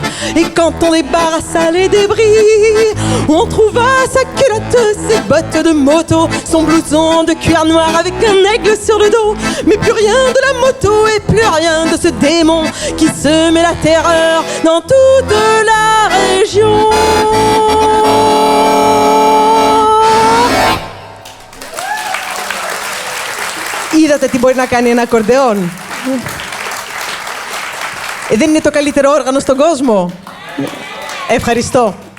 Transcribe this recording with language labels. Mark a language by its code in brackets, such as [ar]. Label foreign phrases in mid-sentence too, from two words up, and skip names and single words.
[fr] Et quand on débarrassa les débris, on trouva sa culotte, ses bottes de moto, son blouson de cuir noir avec un aigle sur le dos. Mais plus rien de la moto et plus rien de ce démon qui semait la terreur dans toute la région. [el] Είδατε τι μπορεί να κάνει ένα ακορντεόν. Δεν είναι το καλύτερο όργανο στον κόσμο. Ευχαριστώ.